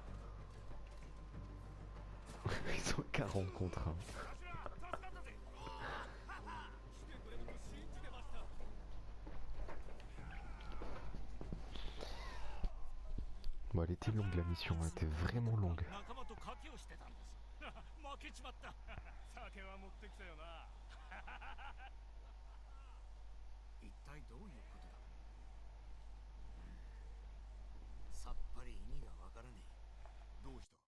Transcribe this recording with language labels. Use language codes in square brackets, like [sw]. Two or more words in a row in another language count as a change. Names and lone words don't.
[fr] Ils sont 40 contre 1. Bon, elle était longue la mission, elle était vraiment longue. [ja] 仲間と賭けをしてたんです。負けちまった。酒は持ってきたよな。一体どういうことだ。さっぱり意味がわからねえ。どうした。